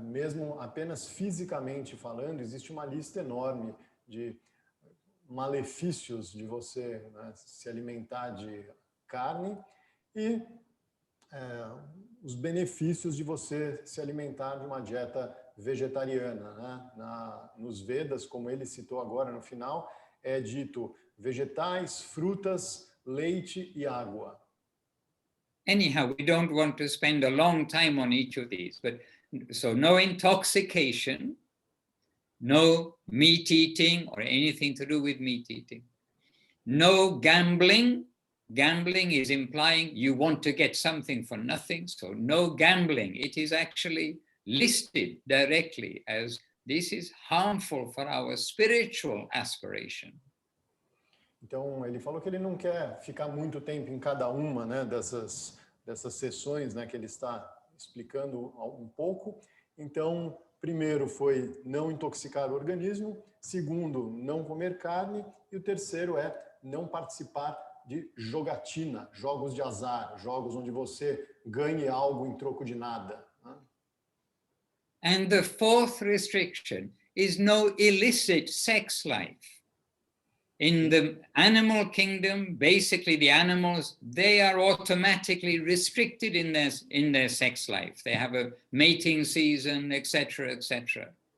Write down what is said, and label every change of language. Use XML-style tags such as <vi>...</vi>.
<pt>Mesmo apenas fisicamente falando, existe uma lista enorme de malefícios de você, né, se alimentar de carne e os benefícios de você se alimentar de uma dieta vegetariana, né? Nos Vedas, como ele citou agora no final, é dito vegetais, frutas, leite e água.</pt> <en>Anyhow, we don't want to spend a long time on each of these, but so no intoxication, no meat eating or anything to do with meat eating, no gambling. Gambling is implying you want to get something for nothing, so no gambling. It is actually listed directly as this is harmful for our spiritual aspiration.</en> <pt>Então, ele falou que ele não quer ficar muito tempo em cada uma, né, dessas sessões, né, que ele está explicando um pouco. Então, primeiro foi não intoxicar o organismo, segundo, não comer carne, e o terceiro é não participar de jogatina, jogos de azar, jogos onde você ganhe algo em troco de nada. Né?</pt> <en>And the fourth restriction is no illicit sex life. In the animal kingdom, basically the animals, they are automatically restricted in their sex life. They have a mating season, etc., etc.</en>